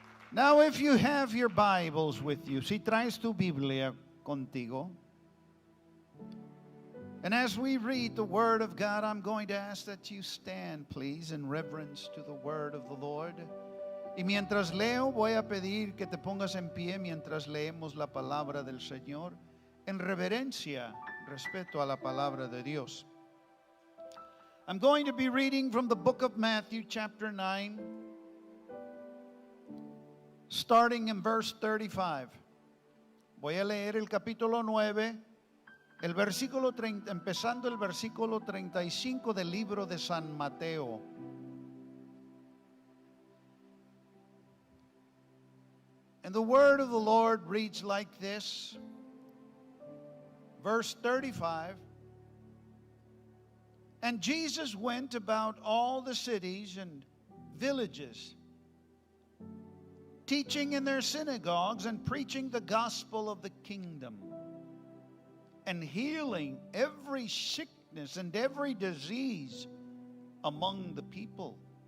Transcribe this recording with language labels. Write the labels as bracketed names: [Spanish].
[English] Now, if you have your Bibles with you, [Spanish] si traes tu Biblia contigo, [English] and as we read the Word of God, I'm going to ask that you stand, please, in reverence to the Word of the Lord. [Spanish] Y mientras leo, voy a pedir que te pongas en pie mientras leemos la palabra del Señor, en reverencia, respeto a la palabra de Dios. [English] I'm going to be reading from the book of Matthew, chapter 9, starting in verse 35. [Spanish] Voy a leer el capítulo 9, el versículo 30, empezando el versículo 35 del libro de San Mateo. [English] And the word of the Lord reads like this, verse 35. And Jesus went about all the cities and villages, teaching in their synagogues and preaching the gospel of the kingdom, and healing every sickness and every disease among the people.